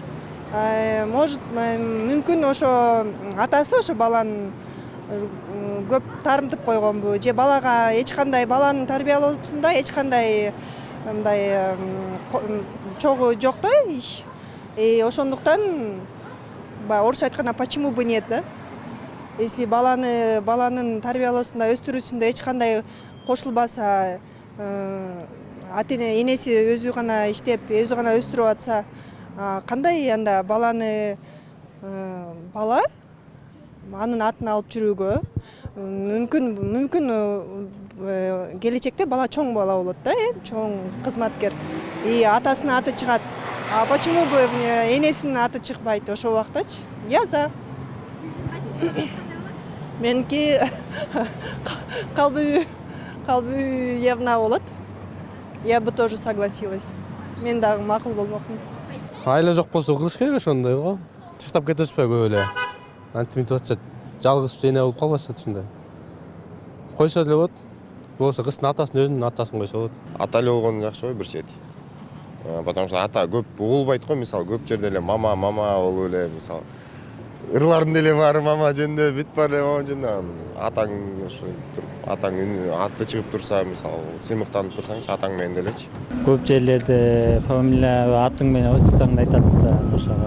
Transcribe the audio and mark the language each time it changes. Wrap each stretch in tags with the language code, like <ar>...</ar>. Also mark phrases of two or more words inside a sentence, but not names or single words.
<ky>Может, мүмкүн ошо атасы ошо баланын көп тарынтып койгонбу, же балага эч кандай баланын тарбиялоосунда эч кандай мындай чогуу жок да иш. Ошондуктан орусча айтканда</ky> <ru>почему бы нет</ru> <ky>да. Если баланын тарбиялоосунда, өстүрүүсүндө эч кандай кошулбаса, энеси өзү гана иштеп, өзү гана өстүрүп атса, кандай анда бала анын атын алып жүрүүгө мүмкүн келечекте бала чоң бала болот да, чоң кызматкер. Атасынын аты чыгат.</ky> <ru>А почему бы</ru> <ky>энесинин аты чыкпайт ошол убактачы?</ky> <ru>Я за.</ru> <ky>Меники калбы явно болот.</ky> <ru>Я бы тоже согласилась.</ru> <ky>Мен дагы макул болмокмун. Айла жок болсо кылыш керек ошондой го. Таштап кетишпей көп эле. Антимит атса жалгыз эне болуп калбашы ушундай. Койсо деле болот. Болсо кыздын атасын өзүнүн атасын койсо болот. Ата эле болгон жакшы ой бир чети.</ky> <ru>Потому что</ru> <ky>ата көп угулбайт го, мисалы көп жерде эле мама болуп эле, мисалы ырлардын деле баары мама жөнүндө бүт бар эле жөнүндө. Атаң ошо атаң аты чыгып турса, мисалы сыймыктанып турсаңчы атаң менен делечи. Көп жерлерде фамилия атың менен отчествоңду айтат да ошого.</ky>